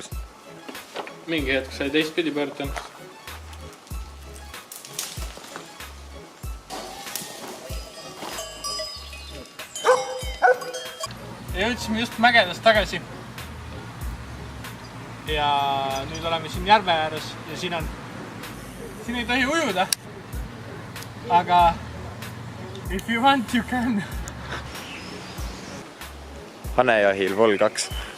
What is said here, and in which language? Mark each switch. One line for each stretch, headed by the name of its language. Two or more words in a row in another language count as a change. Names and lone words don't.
Estonian: Mingi hetk sai teistpidi pöördunud. Jõudsime just mägedest tagasi. Ja nüüd oleme siin järve ääres ja siin ei tohi ujuda.
English: Aga if you want, you can.
Estonian: Hanejahil vol 2.